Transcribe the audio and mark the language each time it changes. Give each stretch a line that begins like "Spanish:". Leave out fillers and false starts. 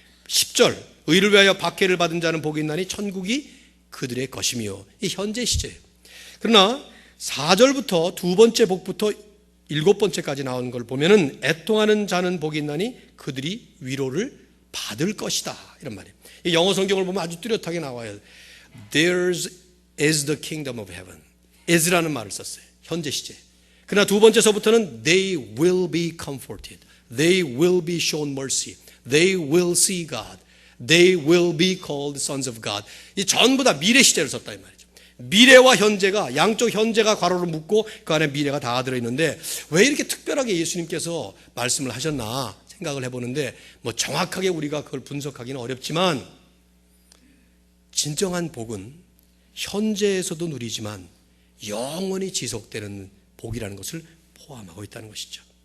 Korean: 10절 의를 위하여 박해를 받은 자는 복이 있나니 천국이 그들의 것이며, 이 현재 시제예요. 그러나 4절부터 두 번째 복부터 7번째까지 나오는 걸 보면은 애통하는 자는 복이 있나니 그들이 위로를 받을 것이다, 이런 말이에요. 이 영어 성경을 보면 아주 뚜렷하게 나와요.
English: Theirs is the kingdom of heaven.
Korean: is라는 말을 썼어요. 현재 시제. 그러나 두 번째서부터는
English: they will be comforted. They will be shown mercy. They will see God. They will be called sons of God.
Korean: 이 전부 다 미래 시제를 썼다 이 말이죠. 미래와 현재가, 양쪽 현재가 괄호로 묶고 그 안에 미래가 다 들어있는데 왜 이렇게 특별하게 예수님께서 말씀을 하셨나 생각을 해보는데, 뭐 정확하게 우리가 그걸 분석하기는 어렵지만 진정한 복은 현재에서도 누리지만 영원히 지속되는 복이라는 것을 포함하고 있다는 것이죠.